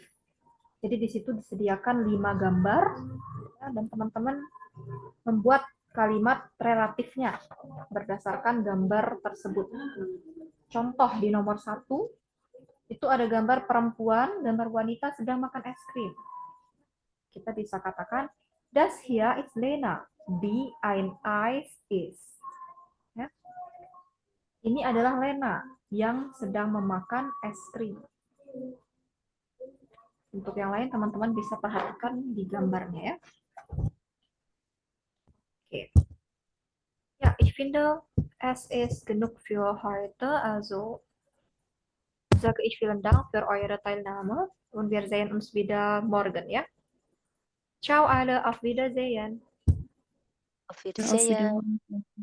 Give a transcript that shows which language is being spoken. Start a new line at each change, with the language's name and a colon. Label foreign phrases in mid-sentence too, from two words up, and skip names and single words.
Indonesian: Jadi di situ disediakan 5 gambar ya, dan teman-teman membuat kalimat relatifnya berdasarkan gambar tersebut. Contoh di nomor 1 itu ada gambar perempuan, gambar wanita sedang makan es krim. Kita bisa katakan
German: das hier ist Lena, die ein Eis isst.
Indonesian: Ya. Ini adalah Lena yang sedang memakan es krim. Untuk yang lain teman-teman bisa perhatikan di gambarnya ya. Oke.
German: Ja, ich finde, es ist genug für heute. Also sage ich vielen Dank für eure Teilnahme und wir sehen uns wieder morgen, ja? Ciao alle, auf Wiedersehen. Auf Wiedersehen. Bis